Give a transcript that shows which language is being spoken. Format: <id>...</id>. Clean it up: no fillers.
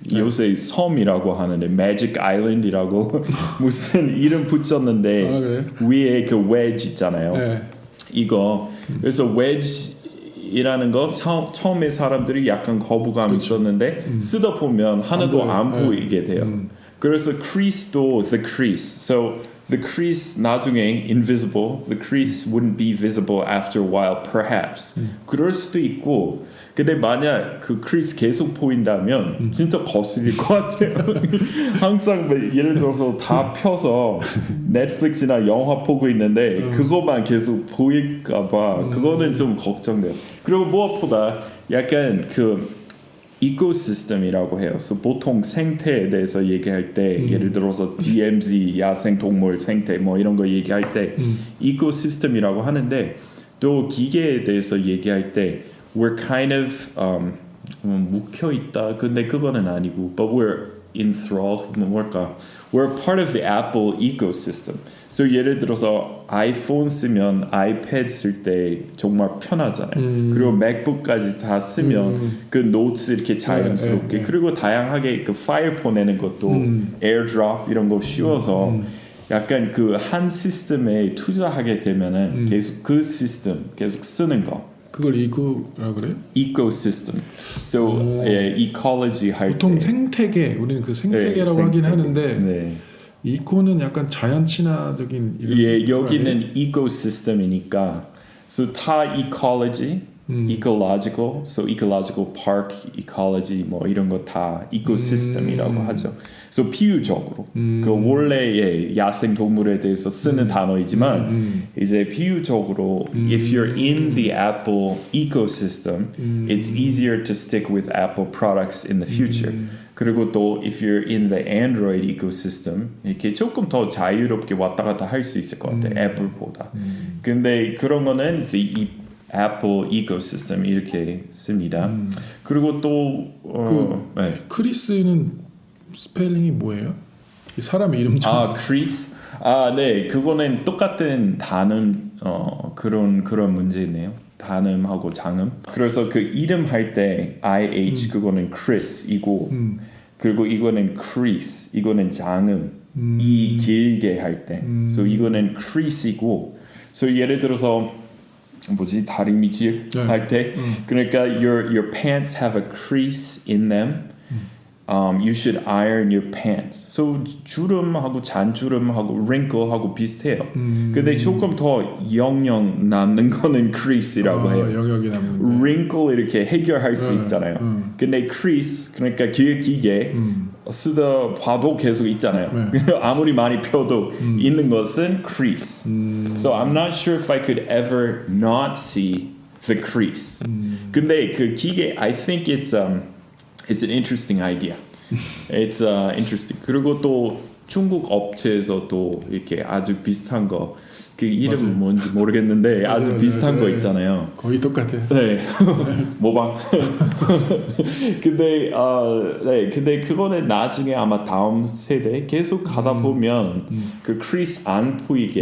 <ko>요새 섬이라고 하는데 매직 아일랜드라고 무슨 이름 붙였는데 위에 그 웨지 있잖아요. 이거 그래서 웨지이라는 거 처음에 사람들이 약간 거부감 있었는데 쓰다 보면 하나도 안 보이게 돼요. 그래서</ko> <en>crease도 the crease. So the crease</en> <ko>나중에</ko> <en>invisible. The crease wouldn't be visible after a while, perhaps.</en> <ko>그럴 수도 있고. 근데 만약 그 crease 계속 보인다면 진짜 거슬릴 것 같아요. 항상 예를 들어서 다 펴서 넷플릭스나 영화 보고 있는데 그것만 계속 보일까봐 그거는 좀 걱정돼요. 그리고 무엇보다 약간 그 이코시스템이라고 해요. 그래서 보통 생태에 대해서 얘기할 때 예를 들어서 DMZ 야생동물 생태 뭐 이런 거 얘기할 때 이코시스템이라고 하는데 또 기계에 대해서 얘기할 때</ko> <en>we're kind of</en> <ko>묵혀 있다. 근데 그거는 아니고</ko> <en>but we're enthralled</en> <ko>뭘까?</ko> <en>We're part of the Apple ecosystem.</en> <ko>So 예를 들어서 아이폰 쓰면 아이패드 쓸 때 정말 편하잖아요. 그리고 맥북까지 다 쓰면 그 노트 이렇게 자연스럽게 그리고 다양하게 그 파일 보내는 것도 에어드롭 이런 거 쉬워서 약간 그 한 시스템에 투자하게 되면은 계속 그 시스템 계속 쓰는 거. 그걸 이코라 그래요? ecosystem. So ecology 할 보통 때. 생태계 우리는 그 생태계라고 네, 하긴 생태계. 하는데 네. 이코는 약간 자연 친화적인 이런 예, 거 여기는 아니에요? ecosystem이니까 so 다 ecology, ecological, so ecological park, ecology 뭐 이런 거 다 ecosystem이라고 하죠.</ko> <en>So</en> <ko>비유적으로 그 원래의 야생 동물에 대해서 쓰는 단어이지만 이제 비유적으로</ko> <en>if you're in the Apple ecosystem, it's easier to stick with Apple products in the future.</en> <ko>그리고 또</ko> <en>if you're in the Android ecosystem</en> <ko>이렇게 조금 더 자유롭게 왔다 갔다 할 수 있을 것 같아 애플보다. 근데 그런 거는 the Apple ecosystem 이렇게 씁니다. 그리고 또 네. 크리스는 스펠링이 뭐예요? 이 사람 이름처럼. 크리스? 네, 그거는 똑같은 단음 그런 문제네요. 단음하고 장음. 그래서 그 이름 할 때 IH 그거는 Chris이고 그리고 이거는 Crease 이거는 장음 이 길게 할 때. So 이거는 Crease이고. So 예를 들어서 뭐지 다리미질 할 때 그러니까</ko> <en>your pants have a crease in them. You should iron your pants.</en> <ko>So 주름하고 잔주름하고 wrinkle하고 비슷해요. 근데 조금 더 영영 남는 거는 crease이라고 해요. 영역이 남는 거. wrinkle 이렇게 해결할 수 있잖아요. 근데 crease 그러니까 길게 쓰다 봐도 계속 있잖아요. 아무리 많이 펴도 있는 것은 crease.</ko> <en>So I'm not sure if I could ever not see the crease.</en> <ko>근데 그 기계</ko> <en>I think it's an interesting idea. It's interesting.</en> <ko>그리고 또 중국 업체에서도 이렇게 아주 비슷한 거, 그 이름 맞아요. 뭔지 모르겠는데 아주 맞아요. 비슷한 거 네. 있잖아요. 거의 똑같아요. 네, 모방. 근데 네, 근데 그거는 나중에 아마 다음 세대 계속 가다 보면 그 크리스 안 보이게</ko>